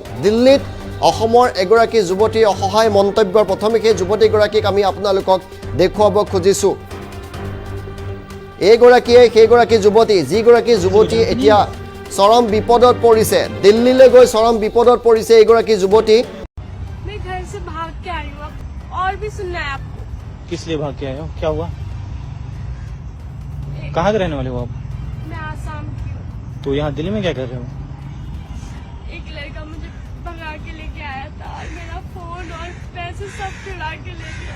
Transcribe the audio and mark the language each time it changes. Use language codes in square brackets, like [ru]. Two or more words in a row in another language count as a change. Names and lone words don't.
[as] দিল্লীত অসমৰ এগৰাকী যুৱতীৰ অসহায় মন্তব্যৰ প্ৰথমে সেই যুৱতীগৰাকীক আমি আপোনালোকক দেখুৱাব খুজিছোঁ। এইগৰাকীয়ে সেইগৰাকী যুৱতী, যিগৰাকী যুৱতী এতিয়া চৰম বিপদত পৰিছে। দিল্লীলৈ গৈ চৰম বিপদত পৰিছে এইগৰাকী যুৱতী। [hi] मैं घर से भाग के आई हूँ। और भी सुनना है आपको? किस लिए भाग के आए हो? क्या हुआ? कहाँ के रहने वाले हो आप? मैं आसाम की हूँ। तो यहाँ दिल्ली में क्या कर रहे हो? एक लड़का मुझे भगा के लेके आया था और मेरा फोन और पैसे सब चुरा के ले गया।